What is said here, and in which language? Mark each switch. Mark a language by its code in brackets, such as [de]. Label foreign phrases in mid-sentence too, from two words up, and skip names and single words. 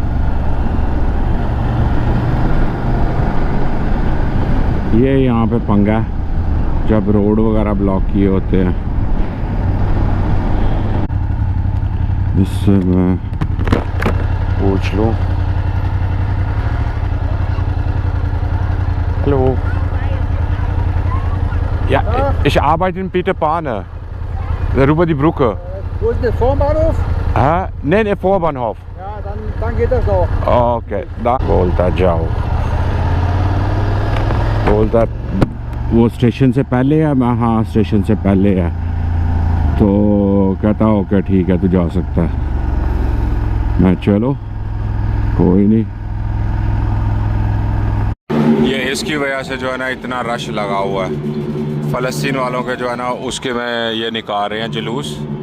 [hi] ये यहाँ पे पंगा है जब रोड वगैरह ब्लॉक किए होते हैं। इससे मैं पूछ लूँ। [de] Hallo. Ja, ich arbeite in Peterpane. Darüber die Brücke. Wo ist der Vorbahnhof? Nee, der Vorbahnhof. Ja, dann geht das doch. [hi] Okay, da बोलता जाओ, बोलता वो स्टेशन से पहले है। मैं हाँ स्टेशन से पहले है, तो कहता ओके ठीक है तू जा सकता है। मैं चलो कोई नहीं। ये इसकी वजह से जो है ना इतना रश लगा हुआ है, फ़लस्तीन वालों के जो है ना उसके में ये निकाल रहे हैं जुलूस।